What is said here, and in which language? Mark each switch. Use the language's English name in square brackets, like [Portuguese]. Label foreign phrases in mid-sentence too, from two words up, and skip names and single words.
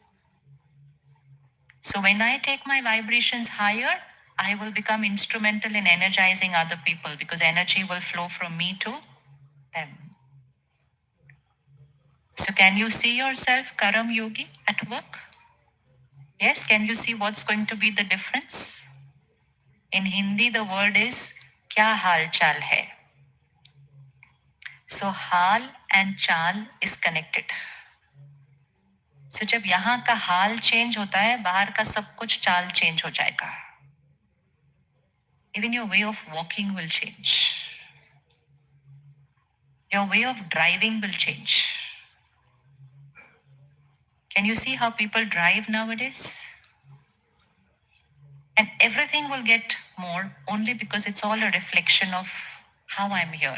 [English] So when I take my vibrations higher, I will become instrumental in energizing other people because energy will flow from me to them. So can you see yourself [Hindi] कर्म योगी [English] at work? Yes, can you see what's going to be the difference? In Hindi, the word is [Hindi] क्या हाल चाल है. [English] So hal and chal is connected. [Hindi] So जब यहाँ का हाल चेंज होता है, बाहर का सब कुछ चाल चेंज हो जाएगा. [English] Even your way of walking will change. Your way of driving will change. Can you see how people drive nowadays? And everything will get more only because it's all a reflection of how I'm here.